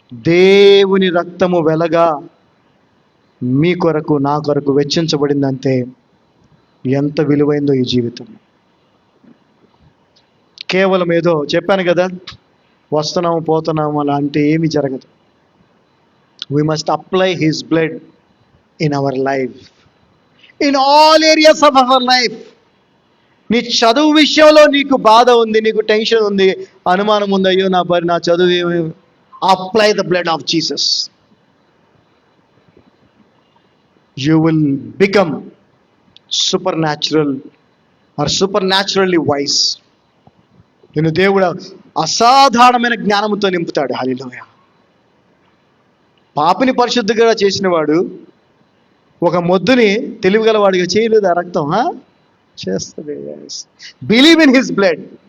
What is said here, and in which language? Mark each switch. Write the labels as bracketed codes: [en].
[te] దేవుని రక్తము వెలగా మీ కొరకు, నా కొరకు వెచ్చించబడిందంటే ఎంత విలువైందో ఈ జీవితం. కేవలం ఏదో చెప్పాను కదా, వస్తున్నాము పోతున్నాము అలా అంటే ఏమీ జరగదు. [en] We must apply his blood in our life, in all areas of our life. [te] నీ చదువు విషయంలో నీకు బాధ ఉంది, నీకు టెన్షన్ ఉంది, అనుమానం ఉంది, అయ్యో నా చదువు, [en] Apply the blood of Jesus. You will become supernatural or supernaturally wise. [te] నేను దేవుడు అసాధారణమైన జ్ఞానంతో నింపుతాడు. హల్లెలూయా. పాపిని పరిశుద్ధిగా చేసినవాడు ఒక మొద్దుని తెలివిగలవాడిగా చేయలేదు. ఆ రక్తం చేస్తుంది. [en] Believe in his blood.